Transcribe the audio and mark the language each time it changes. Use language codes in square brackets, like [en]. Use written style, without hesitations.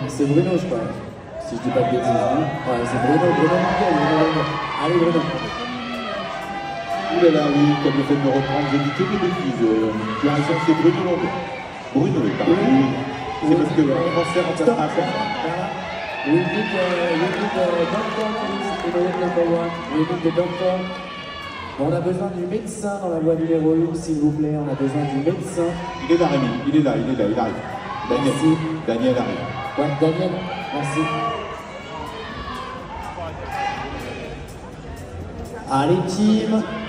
[fr] C'est Bruno, je crois. Si je dis pas de bêtises. Hein. Ouais, c'est Bruno Manguel. Allez, Bruno. Ouh là là, oui, comme le fait de me reprendre, j'ai dit que des bêtises. Tu as raison, c'est Bruno Longo. Bruno est parti. C'est parce que le français remplace un point. [en] We need the doctor, please, in the room number 1. We need the doctor. [fr] Bon, on a besoin du médecin dans la voie numéro 1, s'il vous plaît. On a besoin du médecin. Il est là, Rémi. Il est là, il arrive. Daniel. Merci. Daniel arrive. Ouais, Daniel, merci. Allez, team.